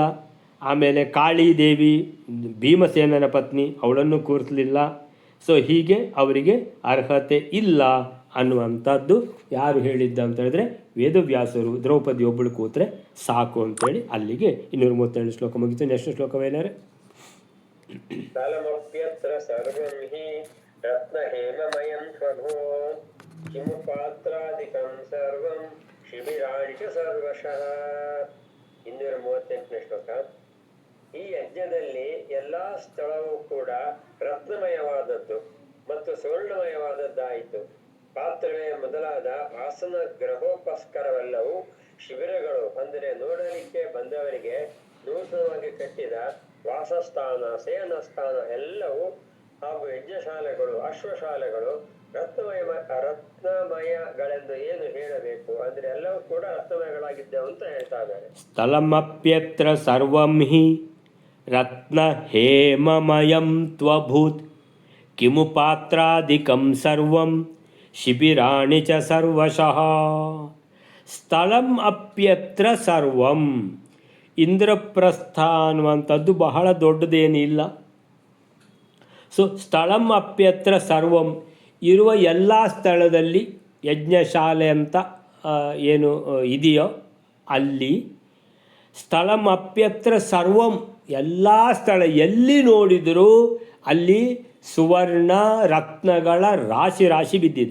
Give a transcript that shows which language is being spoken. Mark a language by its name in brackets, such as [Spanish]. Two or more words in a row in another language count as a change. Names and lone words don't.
[Kannada] ಆಮೇಲೆ ಕಾಳಿದೇವಿ ಭೀಮಸೇನನ ಪತ್ನಿ, ಅವಳನ್ನು ಕೂರಿಸಲಿಲ್ಲ. ಸೊ ಹೀಗೆ ಅವರಿಗೆ ಅರ್ಹತೆ ಇಲ್ಲ ಅನ್ನುವಂಥದ್ದು ಯಾರು ಹೇಳಿದ್ದ ಅಂತ ಹೇಳಿದ್ರೆ ವೇದವ್ಯಾಸರು. ದ್ರೌಪದಿ ಒಬ್ಬಳು ಕೂತ್ರೆ ಸಾಕು ಅಂತೇಳಿ ಅಲ್ಲಿಗೆ 237 ಶ್ಲೋಕ ಮುಗಿತು. ನೆಕ್ಸ್ಟ್ ಶ್ಲೋಕವೇನಾರೆ [Sanskrit] ಕಾಲಮಪ್ಯತ್ರ ಸರ್ವಂ ಹಿ ರತ್ನಹೇಮಮಯಂ ಪ್ರಭೋ ಕಿಮು ಪಾತ್ರಾದಿಕಂ ಸರ್ವಂ ಶಿಬಿರಾಣಿ ಚ ಸರ್ವಶಃ. [Kannada] 238ನೇ ಶ್ಲೋಕ. ಈ ಯಜ್ಞದಲ್ಲಿ ಎಲ್ಲಾ ಸ್ಥಳವೂ ಕೂಡ ರತ್ನಮಯವಾದದ್ದು ಮತ್ತು ಸುವರ್ಣಮಯವಾದದ್ದಾಯಿತು. ಪಾತ್ರವೇ ಮೊದಲಾದ ಆಸನ ಗ್ರಹೋಪಸ್ಕರವೆಲ್ಲವೂ ಶಿಬಿರಗಳು, ಅಂದರೆ ನೋಡಲಿಕ್ಕೆ ಬಂದವರಿಗೆ ನೂತನವಾಗಿ ಕಟ್ಟಿದ ವಾಸಸ್ಥಾನ, ಶಯನಸ್ಥಾನ ಎಲ್ಲವೂ ಹಾಗೂ ಯಜ್ಞಶಾಲೆಗಳು, ಅಶ್ವಶಾಲೆಗಳು ರತ್ನಮಯಗಳೆಂದು ಏನು ಹೇಳಬೇಕು? ಅಂದ್ರೆ ಎಲ್ಲವೂ ಕೂಡ ರತ್ನಮಯಗಳಾಗಿದ್ದವು ಅಂತ ಹೇಳ್ತಾ ಇದ್ದಾರೆ. [Sanskrit] ಸ್ಥಳಮಪ್ಯತ್ರ ಸರ್ವಂ ಹಿ ರತ್ನ ಹೇಮಮಯಂ ತ್ವಭೂತ್ ಕಿಮು ಪಾತ್ರಾದಿಕಂ ಸರ್ವಂ ಶಿಬಿರಾಣಿ ಚ ಸರ್ವಶಃ. ಸ್ಥಳಂ ಅಪ್ಯತ್ರ ಸರ್ವಂ. [Kannada] ಇಂದ್ರಪ್ರಸ್ಥ ಅನ್ನುವಂಥದ್ದು ಬಹಳ ದೊಡ್ಡದೇನಿಲ್ಲ. ಸೊ [Sanskrit] ಸ್ಥಳಂ ಅಪ್ಯತ್ರ ಸರ್ವಂ, [Kannada] ಇರುವ ಎಲ್ಲ ಸ್ಥಳದಲ್ಲಿ ಯಜ್ಞಶಾಲೆ ಅಂತ ಏನು ಇದೆಯೋ ಅಲ್ಲಿ [Sanskrit] ಸ್ಥಳಂ ಅಪ್ಯತ್ರ ಸರ್ವಂ, [Kannada] ಎಲ್ಲ ಸ್ಥಳ ಎಲ್ಲಿ ನೋಡಿದರೂ ಅಲ್ಲಿ ಸುವರ್ಣ ರತ್ನಗಳ ರಾಶಿ ರಾಶಿ ಬಿದ್ದಿದೆ.